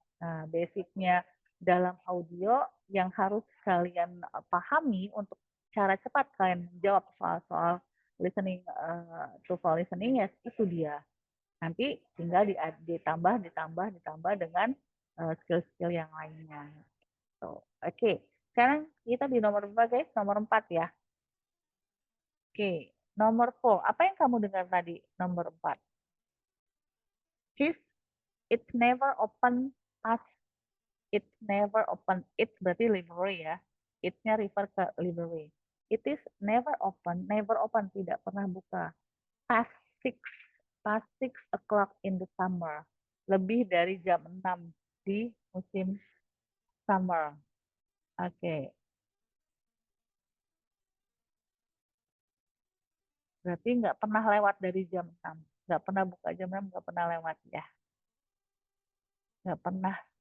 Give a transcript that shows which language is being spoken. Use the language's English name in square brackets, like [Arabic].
[Indonesian] Nah, basicnya dalam audio yang harus kalian pahami untuk cara cepat kalian menjawab soal-soal listening, TOEFL listening, ya itu dia. Nanti tinggal ditambah dengan skill-skill yang lainnya. Oke, sekarang kita di nomor berapa guys? Nomor 4 ya. Oke, nomor 4. Apa yang kamu dengar tadi? Nomor 4. [English] Chief, it's never open as it's never open. [Indonesian] It's berarti library ya. It's-nya refer ke library. [English] It is never open, [Indonesian] tidak pernah buka. [English] Past 6 o'clock in the summer. [Indonesian] Lebih dari jam 6 di musim summer. Oke. Berarti nggak pernah lewat dari jam 6. Nggak pernah buka jam 6, nggak pernah lewat ya. Nggak pernah.